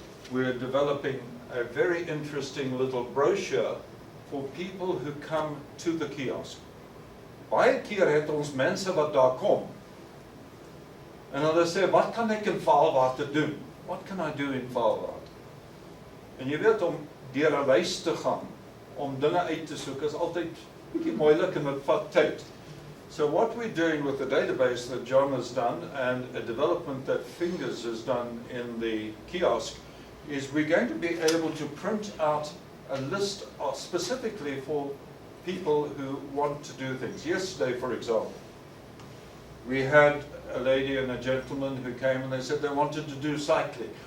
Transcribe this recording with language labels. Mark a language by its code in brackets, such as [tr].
[en] We're developing a very interesting little brochure for people who come to the kiosk. [af] Baie keer het ons mense wat daar kom. En hulle sê, wat kan ek in Vaalwater doen? [en] What can I do in Vaalwater? [af] En jy weet, om deur 'n lys te gaan, om dinge uit te soek, is altyd bietjie moeilik en dit vat tyd. [en] So what we're doing with the database that John has done and a development that Fingers has done in the kiosk is we're going to be able to print out a list specifically for people who want to do things. Yesterday, for example, we had a lady and a gentleman who came and they said they wanted to do cycling.